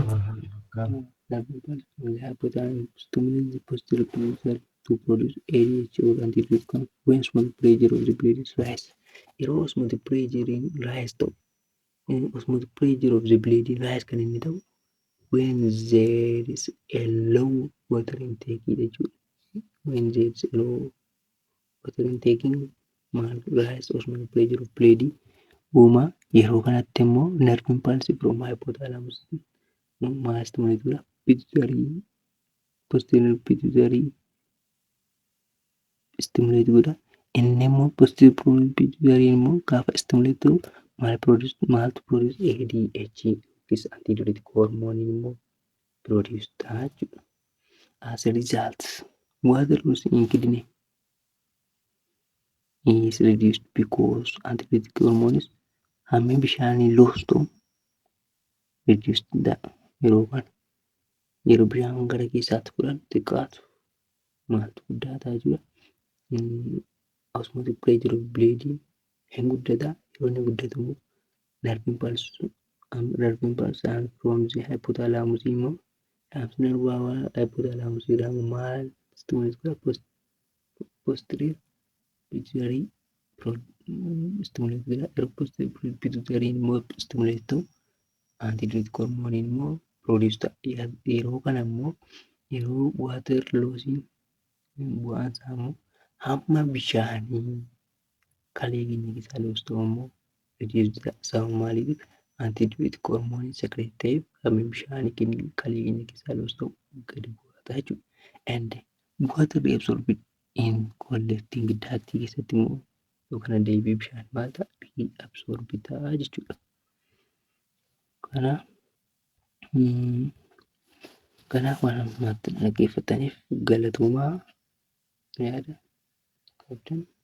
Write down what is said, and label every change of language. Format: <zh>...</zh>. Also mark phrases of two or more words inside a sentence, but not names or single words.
<en>stimulate the posterior pituitary to produce ADH or antidiuretic hormone when osmotic pressure of the blood is rise. Yeroo osmotic pressure rise ta'u osmotic pressure of the blood rise</en> <om>kan inni ta'u</om> <en>when there is a low water intake jechuudha. When there is a low water intaking maal rise osmotic pressure of blood uumaa.</en> <om>Yeroo kanatti immoo</om> <en>nerve impulse from hypothalamus maal stimulate godha pituitary posterior pituitary stimulate godha.</en> <om>Inni immoo</om> <en>posterior pituitary</en> <om>immoo gaafa stimulate ta'u maaltu</om> <en>produce ADH is antidiuretic hormone</en> <om>immoo produce ta'a jechuudha.</om> <en>As a result, water loss in kidney is reduced because antidiuretic hormones</en> <om>hammi bishaanii</om> <en>loss ta'u reduced ta'a.</en> <om>Yeroo bishaan gara keessaatti fudhan xiqqaatu maaltu guddaa ta'a jechuudha.</om> <en>Osmotic pressure of blood</en> <om>hin guddataa. Yeroo inni guddatu immoo</om> <en>nerve impulse and from the hypothalamus</en> <om>immoo dhaamsi nervaa hypothalamus jedhamu maal stimulate godha</om> <en>posterior pituitary stimulate</en> <om>godha.</om> <en>Yeroo posterior pituitary immoo stimulate ta'u antidiuretic hormone immoo produce ta'a.</en> <om>Yeroo kana immoo yeroo water lossiin bu'aan isaa immoo hamma bishaanii kalee keenya keessaa loss ta'u immoo reduce ta'a. Sababa maaliif</om> <en>antidiuretic hormone secrete</en> <om>ta'eef hammi bishaanii kalee keenya keessaa loss ta'u gadi bu'aa jechuudha.</om> <en>And water reabsorbed in collecting duct</en> <om>keessatti immoo yoo kana deebi'ee bishaan maal ta'a reabsorbed ta'a jechuudha. Kanaaf waan ammaatti dhaggeeffataniif galatoomaa yaada qabdan.</om>